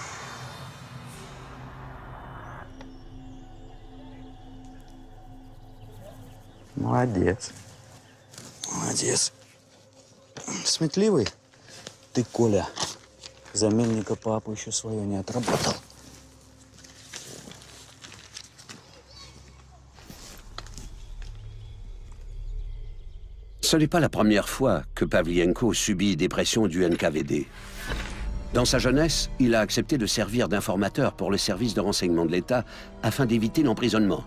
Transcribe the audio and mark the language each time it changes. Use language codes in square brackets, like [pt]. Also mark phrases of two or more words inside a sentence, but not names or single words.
[ru] Молодец. Молодец. Сметливый ты, Коля. За мельника папу еще свое не отработал. [fr] Ce n'est pas la première fois que Pavlienko subit des pressions du NKVD. Dans sa jeunesse, il a accepté de servir d'informateur pour le service de renseignement de l'État afin d'éviter l'emprisonnement.